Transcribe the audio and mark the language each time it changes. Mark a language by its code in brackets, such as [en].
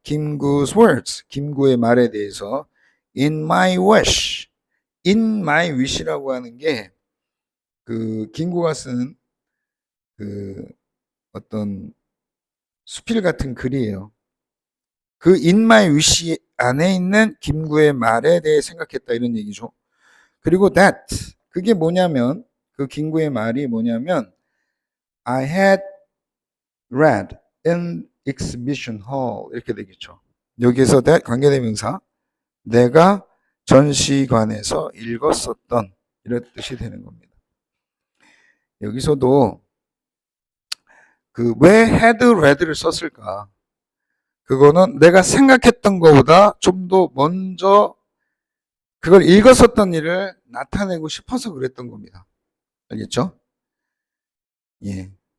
[ko] 김구's words, 김구의 말에 대해서 in my wish, in my wish라고 하는 게 그 김구가 쓴 그 어떤 수필 같은 글이에요. 그 in my wish 안에 있는 김구의 말에 대해 생각했다 이런 얘기죠. 그리고 that 그게 뭐냐면 그 김구의 말이 뭐냐면 [en] I had read in exhibition hall [ko] 이렇게 되겠죠. 여기서 관계대명사 내가 전시관에서 읽었었던 이런 뜻이 되는 겁니다. 여기서도 그 왜 had read를 썼을까? 그거는 내가 생각했던 것보다 좀 더 먼저 그걸 읽었었던 일을 나타내고 싶어서 그랬던 겁니다. 알겠죠? 예.